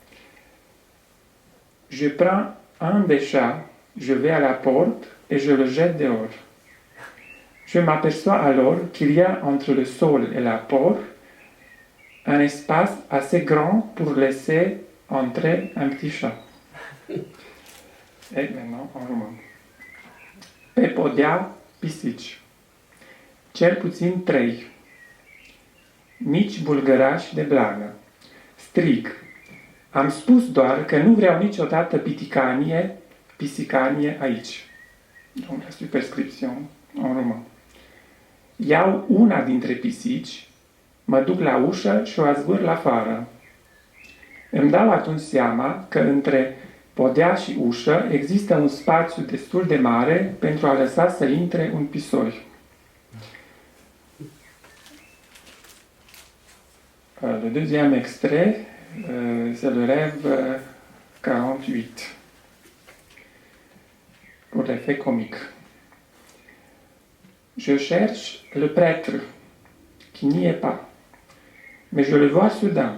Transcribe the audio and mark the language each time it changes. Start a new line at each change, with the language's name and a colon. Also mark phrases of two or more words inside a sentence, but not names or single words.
French: Je prends un des chats, je vais à la porte et je le jette dehors. Je m'aperçois alors qu'il y a entre le sol et la porte un espace assez grand pour laisser entrer un petit chat. Et maintenant, en roman.
Romanian: Pe podea pisici. Cel puțin trei. Mici bulgărași de blagă. Strig. Am spus doar că nu vreau niciodată pisicanie aici.
French: Donc la superscription en roman.
Romanian: Iau una dintre pisici, mă duc la ușă și o azvâr la afară. Îmi dau atunci seama că între podea și ușă există un spațiu destul de mare pentru a lăsa să intre un pisoi.
French: Le deuxième extrait, c'est le rêve 48, pour l'effet comique. Je cherche le prêtre, qui n'y est pas, mais je le vois soudain.